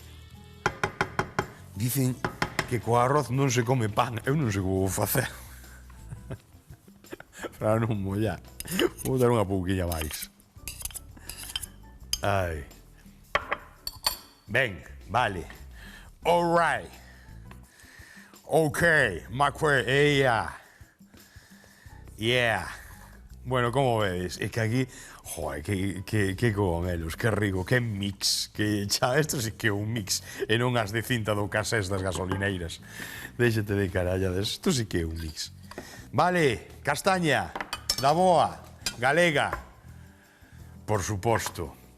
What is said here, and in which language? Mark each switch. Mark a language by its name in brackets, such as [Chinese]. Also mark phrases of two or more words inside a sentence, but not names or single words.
[Galician] Dicen que co arroz non se come pan, eu non sei como vou facer. Para non mollar. Vou dar unha pouquinha máis. Ai. Ben, vale. [English] All right. Ok, yeah. Yeah. [Galician] Bueno, como vedes, é que aquí, joder, que cogomelos, que rico, que mix, que xa, esto sí que é un mix, e non as de cinta do casés das gasolineiras. Déxete de carallades, isto sí que é un mix. Vale, castaña, da boa, galega, por suposto.